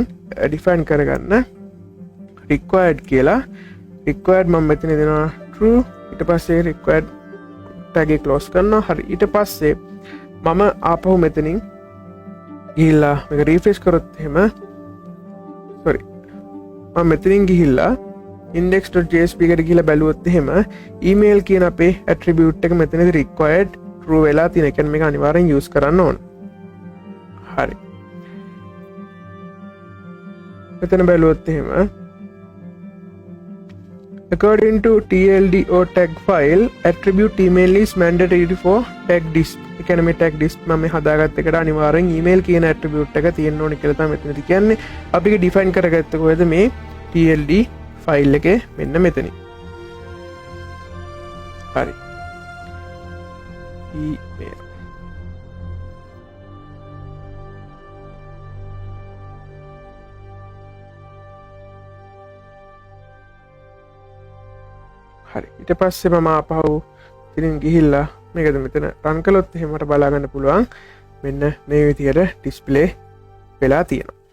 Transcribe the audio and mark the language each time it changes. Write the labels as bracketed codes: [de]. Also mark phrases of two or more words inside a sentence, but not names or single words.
[si] define කරගන්න required කියලා required මම මෙතන දෙනවා true ඊට පස්සේ [en] required tag [si] එක close කරනවා හරි ඊට පස්සේ මම ආපහු මෙතනින් ගිහිල්ලා මේක refresh කරොත් එහෙම sorry මම මෙතනින් ගිහිල්ලා index.jsp එකට ගිහිල්ලා බැලුවොත් එහෙම email කියන අපේ attribute එක මෙතනදී [en] required true [si] වෙලා තියෙන. ඒ කියන්නේ මේක අනිවාර්යෙන් use කරන්න ඕන. හරි. මෙතන බැලුවොත් එහෙම [en] according to TLD or tag file attribute email is mandatory for tag disk. [si] ඒ කියන්නේ මේ [en] tag disk [si] මම හදාගත්ත එකට අනිවාර්යෙන් email කියන attribute එක තියෙන්න ඕනේ කියලා තමයි මෙතනදී කියන්නේ. අපි ඒක define කරගත්ත කොහෙද මේ [en] TLD file [si] එකේ මෙන්න මෙතනින්. හරි. email හරි ඊට පස්සේ මම ආපහු ඉතින් ගිහිල්ලා මේකද මෙතන රන් කළොත් එහෙම මට බලා ගන්න පුළුවන් මෙන්න මේ විදියට ඩිස්ප්ලේ වෙලා තියෙනවා.